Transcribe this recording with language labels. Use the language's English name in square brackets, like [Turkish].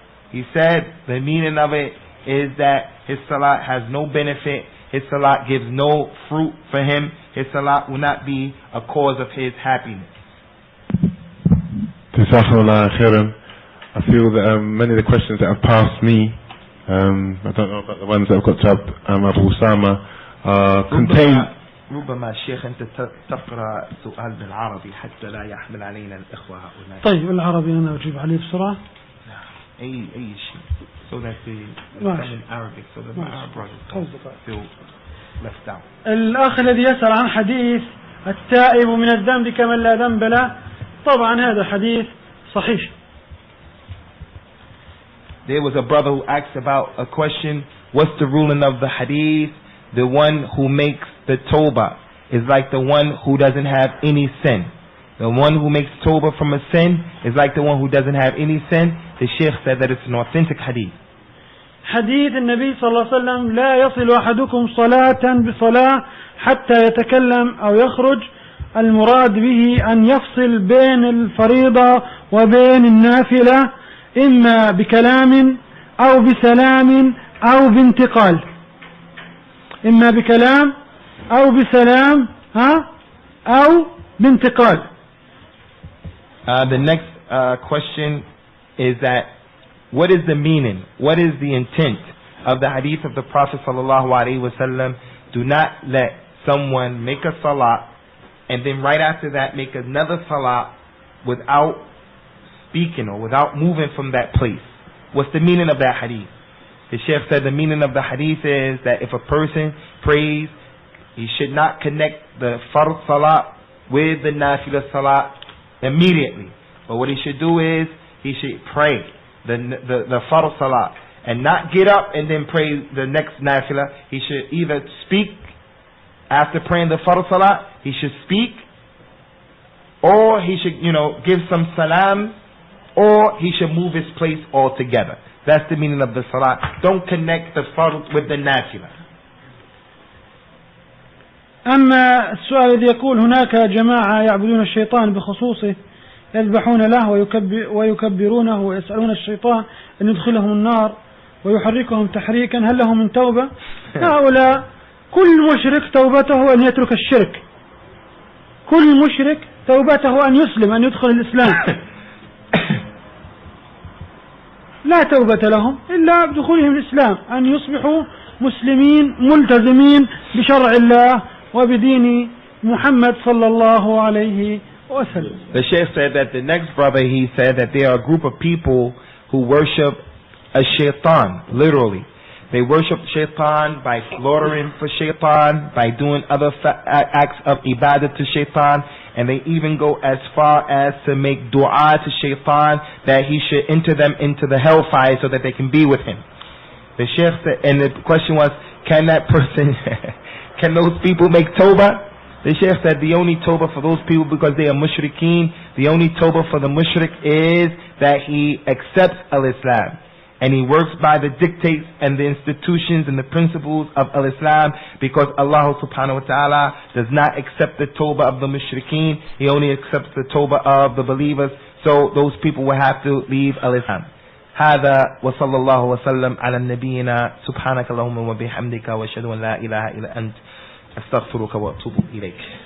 [English] He said the meaning of it is that his salah has no benefit, his salah gives no fruit for him, his salah will not be a cause of his happiness. Jazakallah khairan. I feel that many of the questions that have passed me, I don't know about the ones that have got to Abu Usama, contain. [Arabic] ربما الشيخ أنت تقرأ سؤال بالعربي حتى لا يحمل علينا الإخوة هؤلاء. طيب العربي أنا أجيب عليه بسرعة. أي شيء. [English] So that the in Arabic, so that my Arab brothers feel left out. [Arabic] الأخ الذي يسأل عن حديث التائب من الذنب كمن لا ذنب له، طبعا هذا حديث صحيح. [English] There was a brother who asked about a question, what's the ruling of the hadith? The one who makes the tawbah is like the one who doesn't have any sin. The one who makes tawbah from a sin is like the one who doesn't have any sin. The Shaykh said that it's an authentic hadith. [Arabic] حديث النبي صلى الله عليه وسلم لا يصل أحدكم صلاة بصلاة حتى يتكلم أو يخرج. المراد به أن يفصل بين الفريضة وبين النافلة إما بكلام أو بسلام أو بانتقال. إما بكلام أو بسلام أو بانتقال. [English] The next question is that what is the meaning? What is the intent of the hadith of the Prophet sallallahu alaihi wasallam? Do not let someone make a salah and then right after that make another salah without speaking or without moving from that place. What's the meaning of that hadith? The Shaykh said the meaning of the hadith is that if a person prays, he should not connect the fard salah with the nafilah salah immediately. But what he should do is he should pray the fard salah and not get up and then pray the next nafilah. He should either speak after praying the fard salah, he should speak, or he should give some salam, or he should move his place altogether. That's the meaning of the salah. Don't connect the fard with the nafilah. [Arabic] أما السؤال الذي يقول هناك جماعة يعبدون الشيطان بخصوصه يذبحون له ويكبرونه ويسألون الشيطان أن يدخلهم النار ويحركهم تحريكا، هل لهم من توبة؟ هؤلاء كل مشرك توبته أن يترك الشرك. كل مشرك توبته أن يسلم، أن يدخل الإسلام. لا توبة لهم إلا بدخولهم الإسلام، أن يصبحوا مسلمين ملتزمين بشرع الله وبدين محمد صلى الله عليه وسلم. [English] The Shaykh said that the next brother, he said that there are a group of people who worship a shaitan, literally. They worship shaitan by slaughtering for shaitan, by doing other acts of ibadah to shaitan, and they even go as far as to make dua to shaitan that he should enter them into the hellfire so that they can be with him. The Shaykh said, and the question was, can that person, can those people make tawbah? The Shaykh said the only tawbah for those people, because they are mushrikeen, the only tawbah for the mushrik is that he accepts al-Islam and he works by the dictates and the institutions and the principles of al-Islam, because Allah subhanahu wa ta'ala does not accept the tawbah of the mushrikeen, he only accepts the tawbah of the believers. So those people will have to leave al-Islam. [Arabic] هذا وصلى الله وسلم على نبينا سبحانك اللهم وبحمدك واشهد ان لا اله الا انت استغفرك واتوب اليك.